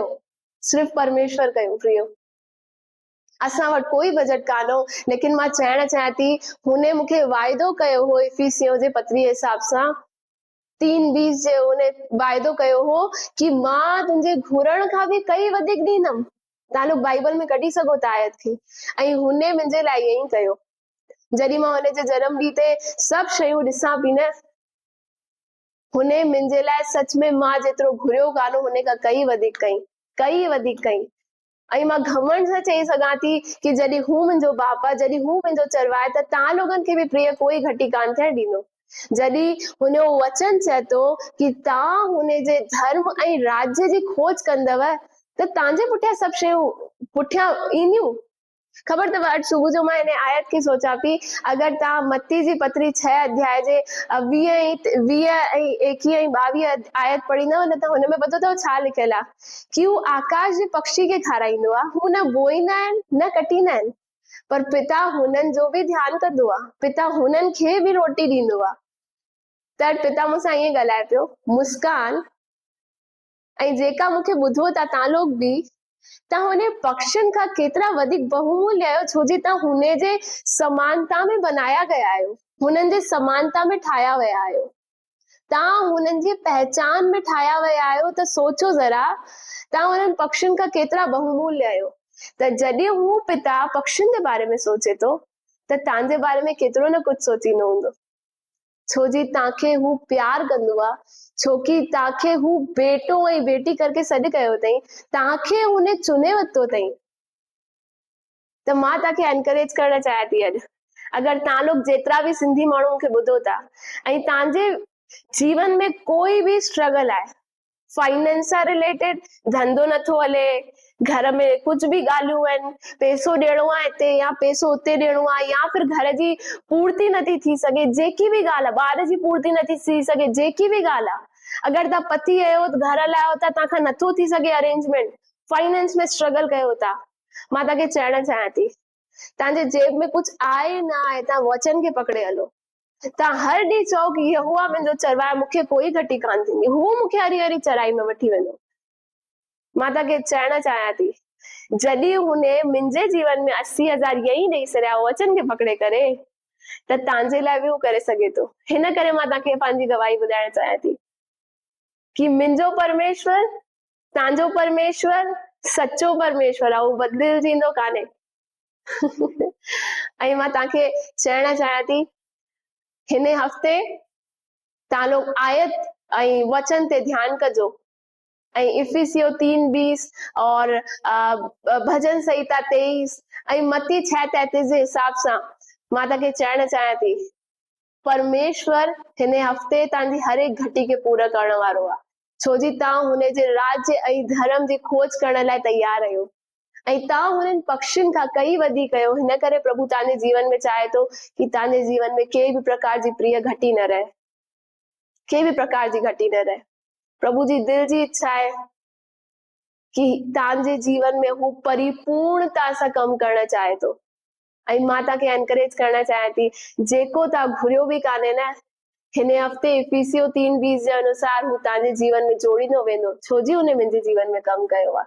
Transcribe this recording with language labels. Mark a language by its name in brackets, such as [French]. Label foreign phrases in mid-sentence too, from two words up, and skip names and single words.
[Sindhi] सिर्फ़ु परमेश्वर कयो प्रियो। असां वटि कोई बजट कान हो, लेकिन मां चवण चाहियां थी हुने मूंखे वाइदो कयो हो इफिसियों जे पत्री जे हिसाब सां 3:20 जे हुन वाइदो कयो हो कि मां तुंहिंजे घुरण खां बि कई वधीक ॾींदमि। तव्हां लोग बाइबल में कढी सघो था आयत खे। ऐं हुने मुंहिंजे लाइ ईअं ई कयो। जॾहिं मां हुनजे जनम ॾींहं ते सभु शयूं ॾिसां पई न, हुने मुंहिंजे लाइ सच में मां जेतिरो घुरियो कान हुन खां कई वधीक कई। ऐं मां घमंड सां चई सघां थी कि जॾहिं हू मुंहिंजो बाप आहे, जॾहिं हू मुंहिंजो चरवाए, त तव्हां लोगनि खे बि प्रिय कोई घटी कान थियण ॾींदो। जॾहिं हुनजो वचन चए थो कि तव्हां हुनजे धर्म ऐं राज्य जी खोज कंदव त तव्हांजे पुठियां सभु शयूं पुठियां ईंदियूं। ख़बर अथव अॼु सुबुह जो मां हिन आयत खे सोचां पई, अगरि तव्हां मत्ती जी पत्री 6 अध्याय जे 20 ऐं 21 ऐं 22 आयत पढ़ींदव न त हुन में पतो अथव छा लिखियल आहे कि हू आकाश जे पक्षी खे खाराईंदो आहे, हू न बोईंदा आहिनि न कटींदा आहिनि, पर पिता हुननि जो बि ध्यानु कंदो आहे, पिता हुननि खे बि रोटी ॾींदो आहे। त पिता मूंसां ईअं ॻाल्हाए पियो, मुस्कान ऐं जेका मूंखे ॿुधो था तव्हां लोग बि, तव्हां हुन पक्षियुनि खां केतिरा वधीक बहुमूल्य आहियो, छो जी तव्हां हुन जे समानता में [Hindi] बनाया गया [Sindhi] आहियो, हुननि जे समानता में ठाहिया विया आहियो, तव्हां हुननि जी पहचान में ठाहिया विया आहियो। त सोचो ज़रा तव्हां हुननि पक्षियुनि खां केतिरा बहुमूल्य आहियो। त जॾहिं हू पिता पक्षियुनि जे बारे में सोचे थो त तव्हांजे बारे में केतिरो न कुझु सोचींदो हूंदो, छो जी तव्हांखे हू प्यार कंदो आहे, छोकी तव्हांखे हू बेटो ऐं बेटी करके सॾु कयो अथई, तव्हांखे हुन चुने वरितो अथई। त मां तव्हांखे एनकरेज करणु चाहियां थी अॼु, अगरि तव्हां लोग जेतिरा बि सिंधी माण्हू मूंखे ॿुधो था ऐं तव्हांजे जीवन में कोई भी स्ट्रगल आहे, फाइनेंस सां रिलेटेड, धंधो नथो हले, घर में [Hindi] कुछ भी [Sindhi] ॻाल्हियूं आहिनि, पैसो ॾियणो आहे हिते या पैसो उते ॾियणो आहे, [Hindi] या फिर [Sindhi] घर जी पूर्ति नथी थी सघे, जेकी भी ॻाल्हि आहे, ॿार जी पूर्ति नथी थी सघे, जेकी भी ॻाल्हि आहे, अगरि तव्हां पति आहियो घर लाइ आहियो त तव्हांखां नथो थी सघे अरेंजमेंट, फाइनेंस में स्ट्रगल कयो था, मां तव्हांखे चवणु चाहियां थी तव्हांजे जेब में कुछ आहे न आहे, तव्हां वचन खे पकड़े हलो। तव्हां हर ॾींहुं चओ कि यहोवा मुंहिंजो चरवाए, मूंखे कोई घटी कान थींदी, हू मूंखे हरी हरी चराई में वठी वेंदो। मां तव्हांखे चवणु चाहियां थी जॾहिं हुने मुंहिंजे जीवन में 80,000 यही ॾेई छॾिया वचन खे पकड़े करे, त तव्हांजे लाइ बि हू करे सघे थो। हिन करे मां तव्हांखे पंहिंजी गवाही ॿुधाइणु चाहियां थी कि मुंहिंजो परमेश्वर, तव्हांजो परमेश्वर सच्चो परमेश्वर आहे, उहो बदिलजींदो कान्हे। ऐं मां तव्हांखे चवणु चाहियां थी हिन हफ़्ते तव्हां लोग आयत ऐं वचन ते ध्यानु कजो, ऐं इफिसियो 3:20 और भजन संहिता 23 ऐं मत्ती 6:33 जे हिसाब सां मां तव्हांखे चवणु चाहियां थी परमेश्वर हिन हफ़्ते तव्हांजी हर एक घटी खे पूरा करण वारो आहे, छो जी तव्हां हुन जे राज्य ऐं धर्म जी खोज करण लाइ तैयार आहियो ऐं तव्हां हुननि पक्षियुनि खां कई वधीक आहियो। हिन करे प्रभु तव्हांजे जीवन में चाहे थो कि तव्हांजे जीवन में कंहिं बि प्रकार जी प्रिय घटी न रहे, कंहिं बि प्रकार जी घटी न रहे। प्रभु जी दिल जी इच्छा है कि तव्हांजे जीवन में हू परिपूर्णता सां कमु करणु चाहे थो। ऐं मां तव्हांखे एनकरेज करणु चाहियां थी, जेको तव्हां घुरियो बि कान्हे न, हिन हफ़्ते इफिसियो 3:20 जे अनुसार हू तव्हांजे जीवन में जोड़ींदो वेंदो, छो जी हुन मुंहिंजे जीवन में कमु कयो आहे।